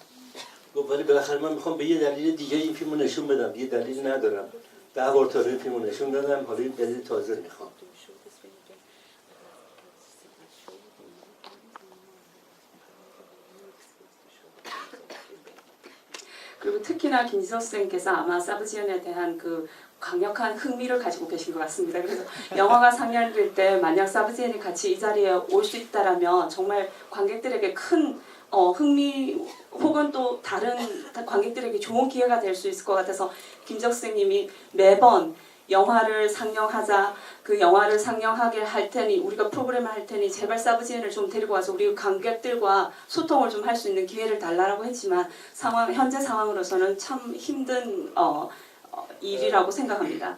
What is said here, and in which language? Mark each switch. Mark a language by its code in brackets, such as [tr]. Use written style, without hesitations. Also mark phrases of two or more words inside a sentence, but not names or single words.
[fa] ولی بالاخره من میخوام به یه دلیل دیگه این فیلمو نشون بدم. یه دلیل ندارم. 10 بار تا روی فیلمو نشون دادم حالا یه دلیل تازه میخوام. [ko] 그리고 특히나 김지석 선생님께서 아마 사브지연에 대한 그 강력한 흥미를 가지고 계신 것 같습니다. 그래서 영화가 상영될 때 만약 사브지연이 같이 이 자리에 올 수 있다라면 정말 관객들에게 큰 흥미 혹은 또 다른 관객들에게 좋은 기회가 될 수 있을 것 같아서 김지석 선생님이 매번 영화를 상영하자, 그 영화를 상영하게 할 테니 우리가 프로그램을 할 테니 제발 사브지엔을 좀 데리고 와서 우리 관객들과 소통을 좀 할 수 있는 기회를 달라고 했지만 현재 상황으로서는 참 힘든 일이라고 생각합니다.